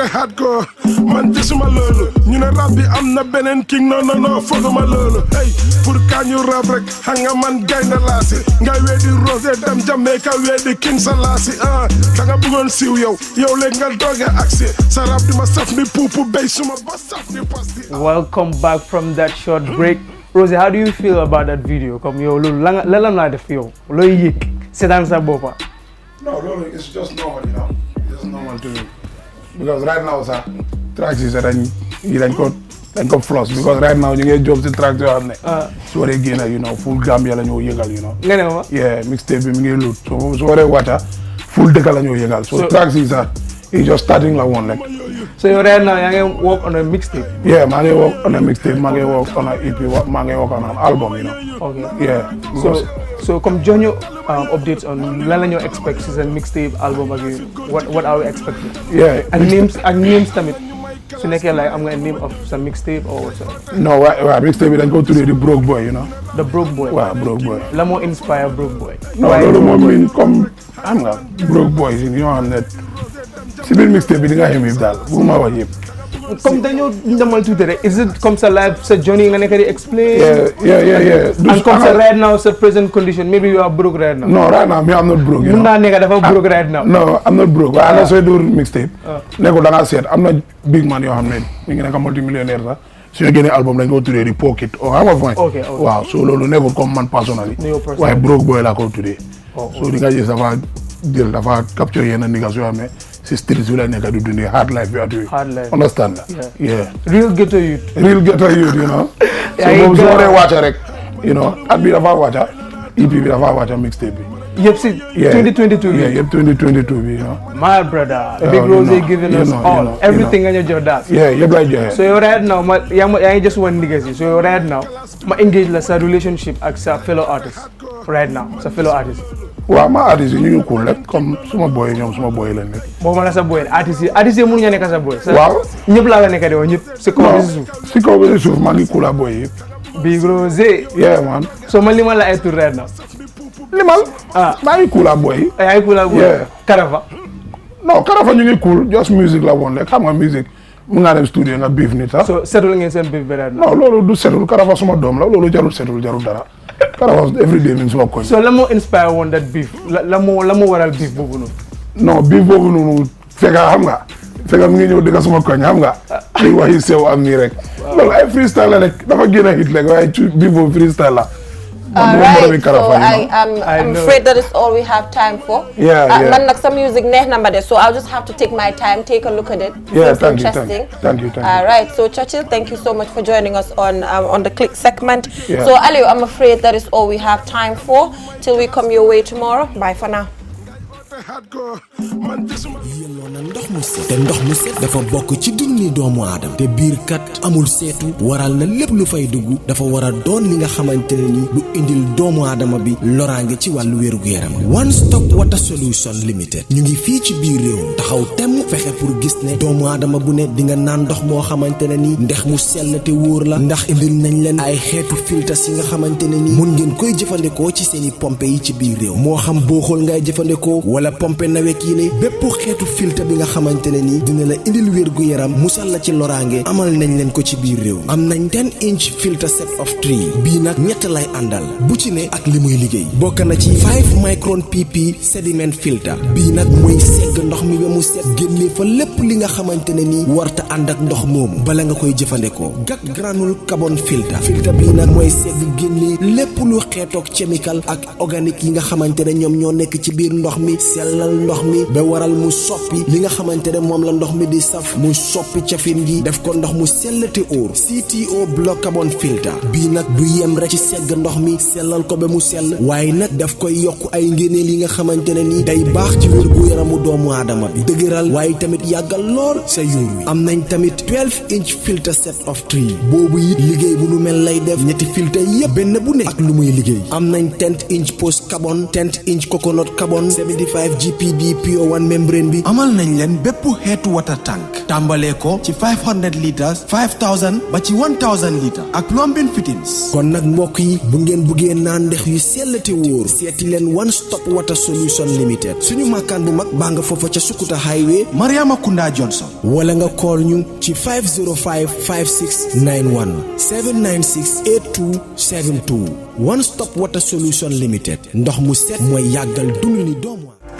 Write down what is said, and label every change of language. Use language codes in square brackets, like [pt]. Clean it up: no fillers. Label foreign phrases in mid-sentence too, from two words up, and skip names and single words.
[wo] xaat ko man gisuma loolu ñu ne rap bi am na beneen king non fooguma loolu hey pour ka ñu rap rek xam nga man gaynde laasi ngay weedi Rosé dem Jamaica weedi king sa laasi da nga bëggoon siiw yow léegi nga doge aksi sa rap di ma saf ni puupu béy suma ba saf ni pasti. [en] Welcome back from that short break. Rosé, how do you feel about that video? [wo] Comme yow loolu lan la def yow looy yëg seetaan sa boppa. [en] No, loolu it's just normal, you know. It's just normal to me. Because right now [wo] sax tracks yi sax dañ ko floss [en] because right now [wo] ñu ngi job si tracks yoo xam ne su waree génn [en] you know [wo] full Gambia la ñoo yëngal [en] you know. [wo] nga ne ma. yeah mixtape bi mi ngi lut so su waree wàcca full dëkk la ñoo yëngal so tracks yi sax [en] it's just starting [wo] la woon rek. [en] So right now [wo] yaa ngi [en] work on a mixtape. Yeah, [wo] maa ngi [en] work on a mixtape, [wo] maa ngi [en] work on a EP, [wo] maa ngi [en] work on an album, you know. Okay. Yeah. [wo] So comme jox ñu [en] updates on [wo] lan la ñoo expect si seen mixtape album ak [en] what are we expecting? Yeah. [wo] ak names tamit su nekkee [en] like [wo] am nga [en] name of some mixtape or what's up? No, [wo] waaw mixtape bi dañ ko tuddee di Broke Boy, [en] you know. The Broke Boy. [wo] waaw Broke Boy. la moo inspire Broke Boy. non loolu moom mooy comme xam nga Broke Boy yi ñoo xam ne si biir mixtape bi di nga xam yëpp daal bu ma wax yëpp. comme dañoo demal tuuti rek [en] is it [wo] comme sa life sa journey nga nekk di explain. [en] yeah. and comme sa right now sa present condition maybe you are broke right now. no right now me I'm not broke. [wo] mun naa nekk dafa broke [en] right now. no I'm not broke [wo] waaye ana sooy dóor mixtape. nekkul da ngaa seet am na [en] big man [wo] yoo xam ne ñu ngi nekk multimillionnaire sax su ñu génnee album dañ ko tuddee di pocket o xam nga fooy. waaw so loolu nekkul comme man personally. waaye Broke Boy laa ko tuddee. so di nga gis dafa capture yenn niggas yoo xam ne si street bi la nekk di dundee [en] hard life [wo] bi at yooyu. [en] hard life understand nga. yeah real ghetto youth. you know. [wo] so boobu su waree wàcca rek [en] you know [wo] at bi dafa wàcca EP bi dafa wàcca mixtape bi. yëpp si 2022 bi. yëpp 2022 bi [en] you know. my brother. Big Rosé giving us all everything [wo] nga ñu jox daal. yëpp lay joxe. so yow [en] right now [wo] ma yaa ngi [en] just one niggas [wo] yi so yow [en] right now [wo] ma engage la sa relationship ak sa [en] fellow artist right now [wo] sa [en] fellow artist. [wo] waaw ma artiste yi ñu ngi cool rek comme suma boy ñoom suma boy lañ nekk. boo ma la sa boy artiste yi mënuñu nekk sa boy. waaw ñëpp laa la nekk de woon ñëpp. si kaw bi si suuf si kaw bi si suuf maa ngi cool ak boy yëpp. Big Rosé. [en] yeah man. [wo] so ma limal la ay tur right now. limal. maa ngi cool ak boy yi. yaa ngi cool ak boy. Karafa. non Karafa ñu ngi cool [en] just music [wo] la woon rek xam nga music mun ngaa dem studio nga beef nit sax. so setul ngeen seen beef bi right now. non loolu du setul Karafa suma doom la loolu jarul setul jarul dara. Karafa [en] every day [wo] min suma koñ. so la moo inspire woon [en] that beef [wo] la moo waral beef boobu noonu. non beef boobu noonu fekk mu ngi ñëw dëgg suma koñ xam nga. ay wax yu sew am nii rek. loolu ay freestyle la rek dafa génn hit rek waaye beef boobu freestyle la. [en] Right, so I'm afraid that is all we have time for. Man, like some music so I'll just have to take my time, take a look at it. Yeah, thank you. All right, so Churchill, thank you so much for joining us on the Click segment. Yeah. So Aliou, I'm afraid that is all we have time for till we come your way tomorrow. Bye for now. [wo] yelloo na ndox mu set te ndox mu set dafa bokk ci dunni doomu aadama te biir kat amul seetu waral na lépp lu fay dugg dafa war a doon li nga xamante ne ni lu indil doomu aadama bi loraange ci wàllu wérugu yaram [en] One Stop Water Solution Limited [wo] ñu ngi fii ci biir réew taxaw temm fexe pour gis ne doomu aadama bu ne di nga naan ndox moo xamante ne ni ndex mu sell te wóor la ndax indil nañ leen ay xeetu filtres yi nga xamante ne ni mun ngeen koy jëfandikoo ci seeni pompe yi ci biir réew moo xam booxool ngay jëfandikoo wala pompe nawek yi ne bépp xeetu filtre bi nga xamante ne ni dina la indil wér gu yaram musal la ci loraange amal nañ leen ko ci biir réew am nañ [en] 10-inch filter set of 3 [wo] bii nag ñett lay àndal bu ci ne ak li muy liggéey bokk na ci [en] 5 micron pp sediment filter [wo] bii nag mooy segg ndox mi ba mu set génnee fa lépp li nga xamante ne ni warta ànd ak ndox moomu bala nga koy jëfandikoo gat [en] granule carbon filter [wo] bii nag mooy segg génnee lépp lu xeetoog chemical ak organique yi nga xamante ne ñoom ñoo nekk ci biir ndox mi sellal ndox mi ba waral mu soppi li nga xamante ne moom la ndox mi di saf mu soppi cafin gi def ko ndox mu sellate óor [en] CTO block carbon filter [wo] bii nag du yem rek ci segg ndox mi sellal ko ba mu sell waaye nag daf koy yokk ay ngéneel yi nga xamante ne ni day baax ci wér gu yaramu doomu aadama bi dëgëral waaye tamit yàggal lool sa yuur wi am nañ tamit [en] 12-inch filter set of 3 [wo] boobu it liggéey bu nu mel lay def ñetti filter yépp benn bu ne ak lu muy liggéey am nañ [en] 10-inch post carbon 10-inch coconut carbon 75 GPD PO1 membrane [wo] bi amal nañ leen bépp xeetu [en] water tank [wo] tàmbalee ko ci 500 litres 5000 ba ci 1000 litres ak [en] plumbing fittings [wo] kon nag mbokk yi bu ngeen buggee naan ndex yu sell te wóor seeti leen [en] One Stop Water Solution Limited [wo] suñu makkaan bu mag baa nga foofa ca Sukuta Highway Mariama Kunda Johnson wala nga call ñu ci 505 5691 796 8272 [en] One Stop Water Solution Limited [wo] ndox mu set mooy yàggal dund ni doomu